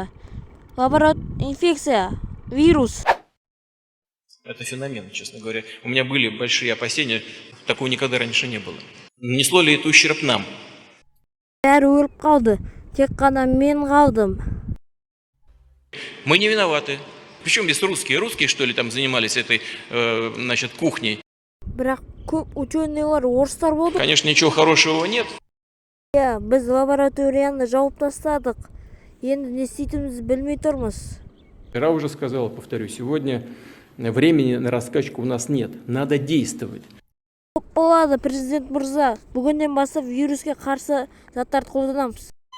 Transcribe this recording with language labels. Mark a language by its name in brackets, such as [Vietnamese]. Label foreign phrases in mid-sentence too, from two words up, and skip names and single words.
[Russian] Инфекция, вирус. Это феномен, честно говоря. У меня были большие опасения, такого никогда раньше не было. Нанесло ли это ущерб нам? [Kazakh] Бәрі өліп қалды, тек қана мен қалдым. [Russian] Мы не виноваты. Причем здесь русские? Русские, что ли, там занимались этой, кухней? [Kazakh] Бірақ көп ученыйлар орыстар болды. [Russian] Конечно, ничего хорошего нет. [Kazakh] Біз лабораторияны жауып тастадық. Енді не істейтінімізді білмей тұрмыз. [Russian] Вчера уже сказал, повторю, сегодня времени на раскачку у нас нет. Надо действовать. [Kazakh] Болады, президент мырза. Бүгіннен бастап вируске қарсы заттарды қолданамыз.